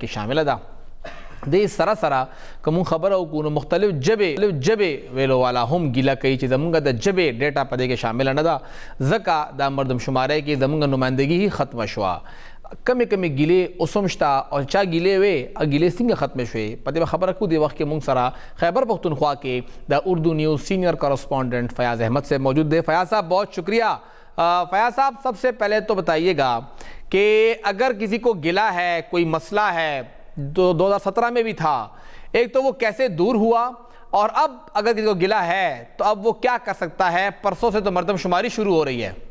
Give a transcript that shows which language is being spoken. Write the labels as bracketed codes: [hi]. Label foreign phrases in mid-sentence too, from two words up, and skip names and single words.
[ps] کې شامله ده دې سره سره که مونږ خبره وکړو نو مختلف جبې ویلو والا هم ګیله کوي چې زمونږ د جبې ډیټا په دې کې شامله نه ده ځکه دا مردم شمارۍ کې زمونږ نمایندګي هی ختمه شوه کمې ګیلې اوس هم شته او چا ګیلې وې ګیلې څنګه ختمې شوې په دې به خبره کوو دې وخت کې مونږ سره خیبر پختونخوا کې د اردو نیوز سینئر کورسپونڈنٹ فیاض احمد [ur] سے موجود ہے فیاض صاحب بہت شکریہ فیاض صاحب سب سے پہلے تو بتائیے گا کہ اگر کسی کو گلا ہے کوئی مسئلہ ہے 2017 میں بھی تھا ایک تو وہ کیسے دور ہوا اور اب اگر کسی کو گلا ہے تو اب وہ کیا کر سکتا ہے پرسوں سے تو مردم شماری شروع ہو رہی ہے